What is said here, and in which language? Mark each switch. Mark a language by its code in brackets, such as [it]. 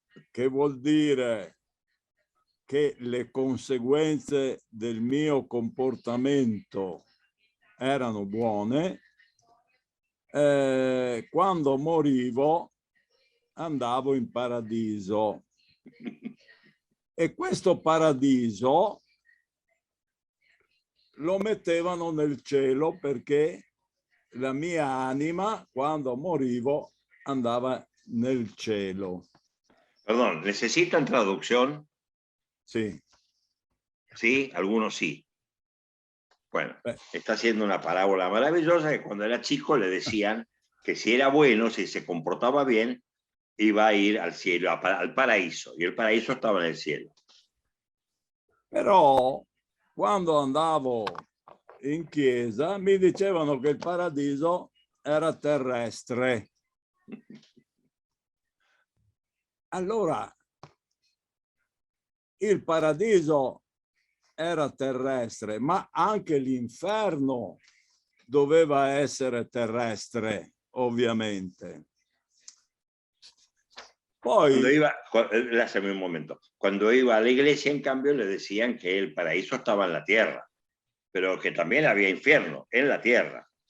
[it] che vuol dire che le conseguenze del mio comportamento erano buone, quando morivo andavo in paradiso. E questo paradiso lo mettevano nel cielo perché la mia anima, quando morivo, andava nel cielo. [es] Perdón, ¿necesitan traducción? Sí. Sí, algunos sí. Bueno, está haciendo una parábola maravillosa que cuando era chico le decían que si era bueno, si se comportaba bien, iba a ir al cielo, al paraíso, y el paraíso estaba en el cielo. [it] Però quando andavo in chiesa mi dicevano che il paradiso era terrestre. Allora, il paradiso era terrestre, ma anche l'inferno doveva essere terrestre, ovviamente. Poi, [es] Lásame un momento, cuando iba a la iglesia, en cambio, le decían que el paraíso estaba en la tierra, pero que también había infierno en la tierra.